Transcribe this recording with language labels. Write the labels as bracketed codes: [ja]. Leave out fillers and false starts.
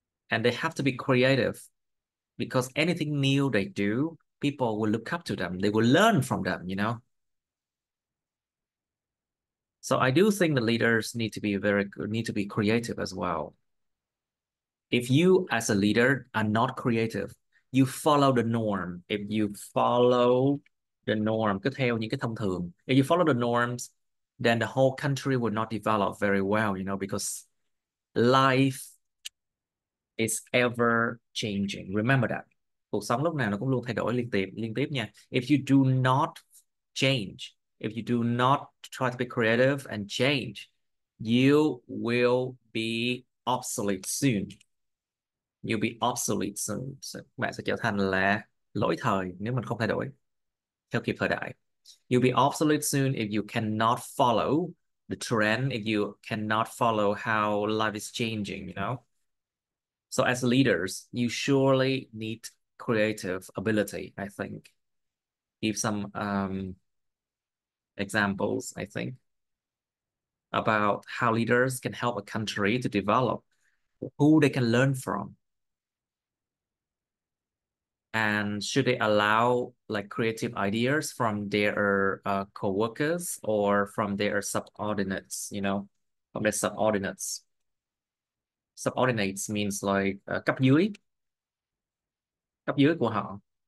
[en] And they have to be creative because anything new they do, people will look up to them. They will learn from them. So I do think the leaders need to be creative as well. If you as a leader are not creative, you follow the norm. If you follow the norm, [vi] cứ theo những cái thông thường. [en] If you follow the norms, then the whole country would not develop very well, because life is ever changing. Remember that. [vi] Cuộc sống lúc nào nó cũng luôn thay đổi liên tiếp nha. [en] If you do not change, if you do not try to be creative and change, you will be obsolete soon. You'll be obsolete soon. [vi] Bạn sẽ trở thành là lỗi thời nếu mình không thay đổi theo kịp thời đại. [en] You'll be obsolete soon if you cannot follow the trend, if you cannot follow how life is changing. So as leaders, you surely need creative ability, I think. Give some examples, I think, about how leaders can help a country to develop, who they can learn from. And should they allow like creative ideas from their co-workers or from their subordinates, from their subordinates. Subordinates means like [vi] cấp dưới của họ.